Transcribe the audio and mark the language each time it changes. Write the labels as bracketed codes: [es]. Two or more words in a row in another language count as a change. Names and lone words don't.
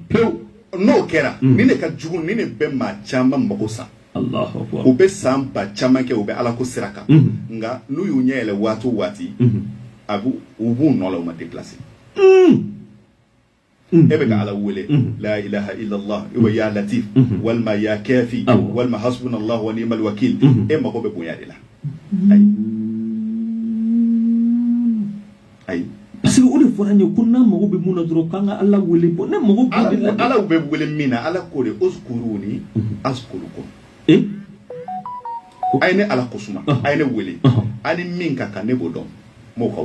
[bm] pewu n'o kɛra ni ne ka jugu ni ne bɛ maa caman mago sa [ar] Allahu akbar [bm] u bɛ san ba caman kɛ u bɛ ala ko sira kan nka n'u y'u ɲɛ yɛlɛ waati o waati u b'u nɔ la u ma déplacer e bɛ ka ala wele la [ar] إلا الله وا يا لطيف وليما يا كافي وليما حسبنا الله ونعم الوكيل [bm] e mago bɛ bonya de la ayi [fr] parce que [bm] o de fɔra n ye ko n'an mago bɛ mun na dɔrɔn k'an ka ala wele bɔ ne mago b'o de la ala bɛ wele min na ala ko de uzkuruni azkurukum a ye ne ala kosuma a ye ne wele ani min ka kan ne b'o dɔn m'o ka wele